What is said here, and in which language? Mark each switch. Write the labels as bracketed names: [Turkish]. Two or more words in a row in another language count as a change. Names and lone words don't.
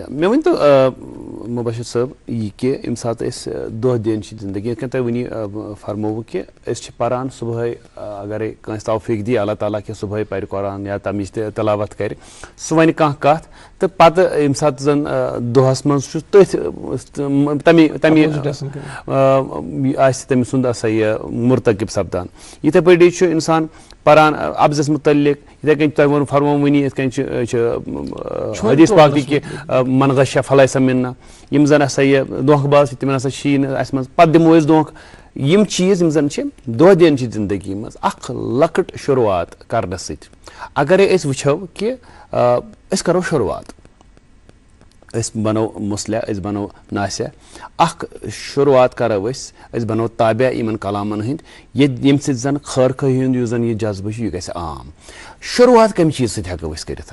[Kashmiri] مےٚ ؤنۍ تو مبشر صٲب یہِ کہِ ییٚمہِ ساتہٕ أسۍ دۄہ دِن چھِ زندگی یِتھ کٔنۍ تۄہہِ وٕنی فرمووُ کہِ أسۍ چھِ پران صُبحٲے اگرے کٲنٛسہِ توفیٖق دی اللہ تعالیٰ کہِ صُبحٲے پرِ قرآن یا تمِچ تہِ تلاوت کرِ سُہ وَنہِ کانٛہہ کتھ تہٕ پتہٕ ییٚمہِ ساتہٕ زن دۄہس منٛز چھُ تٔتھۍ تمہِ آسہِ تٔمۍ سُنٛد ہسا یہِ مرتقب سپدان یِتھے پٲٹھی چھُ انسان پران ابزس متعلق یِتھے کٔنۍ تۄہہِ ووٚنوُ فرمووُ وٕنی یِتھ کٔنۍ چھِ حدیث پاکٕکۍ کہِ [Arabic] من غشَ فلیس منا [Kashmiri] یِم زن ہسا یہِ دھوکہٕ باز چھِ تِمن ہسا چھی نہٕ اسہِ منٛز پتہٕ دِمو أسۍ دھوکہٕ یِم چیٖز یِم زن چھِ دۄہ دِن چھِ زندگی منٛز اکھ لۄکٕٹ شروعات کرنہٕ سۭتۍ اگرے أسۍ وٕچھو کہِ أسۍ کرو شروعات أسۍ بنو مُصلح أسۍ بنو ناصح اکھ شروعات کرو أسۍ بنو تابع یِمن کلامن ہٕنٛدۍ ییٚمہِ سۭتۍ زن خٲر خٲہی ہُنٛد یُس زن یہِ جذبہٕ چھُ یہِ گژھِ عام شروعات کمہِ چیٖز سۭتۍ ہٮ۪کو أسۍ کٔرِتھ